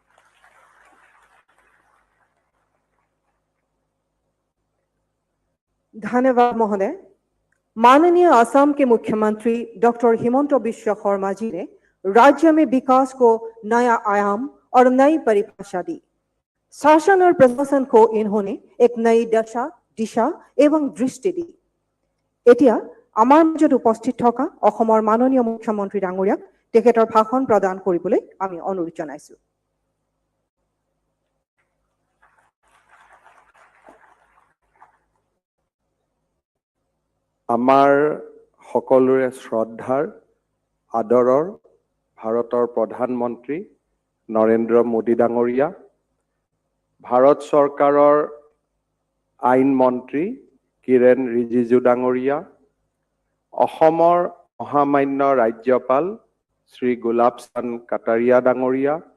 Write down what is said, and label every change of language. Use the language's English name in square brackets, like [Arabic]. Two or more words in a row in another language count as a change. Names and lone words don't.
[Hindi] धन्यवाद महोदय। माननीय असम के मुख्यमंत्री डॉक्टर हिमंत बिश्व शर्मा जी ने राज्य में विकास को नया आयाम और नई परिभाषा दी। शासन और प्रशासन को इन्होंने एक नई दशा, दिशा एवं दृष्टि दी। [Assamese] এতিয়া আমাৰ মাজত উপস্থিত থকা অসমৰ মাননীয় মুখ্যমন্ত্ৰী ডাঙৰীয়াক তেখেতৰ ভাষণ প্ৰদান কৰিবলৈ আমি অনুৰোধ জনাইছো। আমাৰ সকলোৰে শ্ৰদ্ধাৰ আদৰৰ ভাৰতৰ প্ৰধানমন্ত্ৰী নৰেন্দ্ৰ মোদী ডাঙৰীয়া, ভাৰত চৰকাৰৰ আইন মন্ত্ৰী কিৰেণ ৰিজিজু ডাঙৰীয়া, অসমৰ মহামান্য ৰাজ্যপাল শ্ৰী গোলাপ চান্দ কাটাৰিয়া ডাঙৰীয়া,